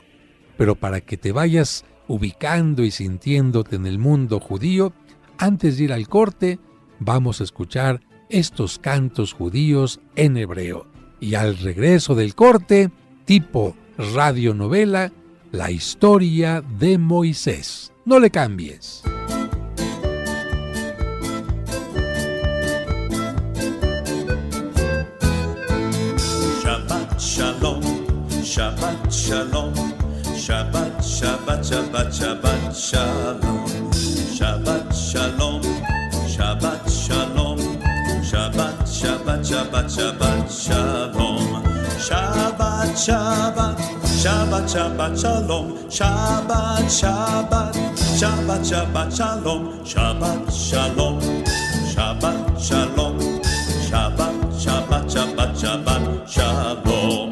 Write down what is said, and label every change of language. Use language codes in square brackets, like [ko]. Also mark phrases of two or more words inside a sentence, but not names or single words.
[es] Pero para que te vayas ubicando y sintiéndote en el mundo judío, antes de ir al corte, vamos a escuchar estos cantos judíos en hebreo. Y al regreso del corte, tipo radionovela, la historia de Moisés. No le cambies. [he] שבת שלום, שבת שלום, שבת, שבת, שבת, שבת שלום, שבת שלום, שבת שלום, שבת, שבת, שבת, שבת שלום, שבת, שבת, שבת, שבת שלום, שבת, שבת, שבת, שבת שלום, שבת שלום, שבת שלום, שבת, שבת, שבת, שבת שלום.